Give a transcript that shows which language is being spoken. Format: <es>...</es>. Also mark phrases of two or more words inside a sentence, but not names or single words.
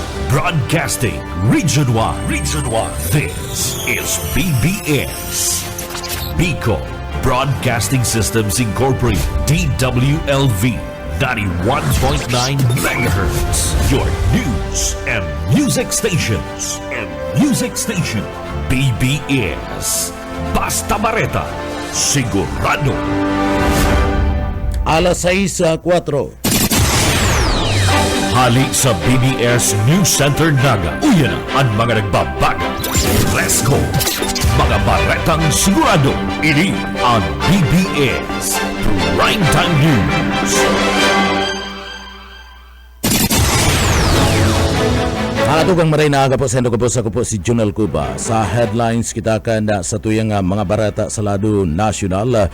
<en>Broadcasting Region 1. This is BBS. Bicol Broadcasting Systems Incorporated. DWLV 91.9 MHz. Your news and music stations.</en> <bik>BBS. Basta Bareta. Sigurado. Alas 6:04. Hali sa BBS News Center Naga. Uyan na ang mga nagbabaga.</bik> <en>Let's go!</en> <bik>Mga baretang sigurado. Ini ang BBS Primetime News. Atugang maray na aga po sa ako po si Junel Cuba. Sa headlines kita kanda sa tuyang mga barata sa lado nasyonal.</bik>